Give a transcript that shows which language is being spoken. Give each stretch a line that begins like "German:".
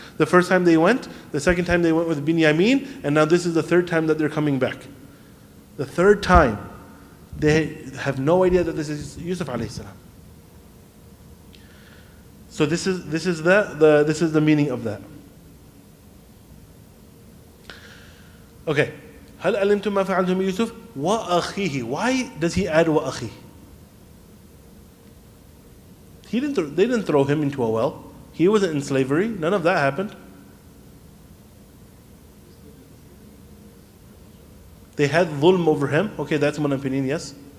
English: The first time they went, the second time they went with Binyamin, and now this is the third time that they're coming back. The third time, they have no idea that this is Yusuf alayhi salam. So this is the meaning of that. Okay.
Arabic: هل علمتم ما فعلتم بيوسف وأخيه.
English: Why does he add وأخيه? They didn't throw him into a well. He wasn't in slavery. None of that happened. They had dhulm over him. Okay, that's one opinion, yes.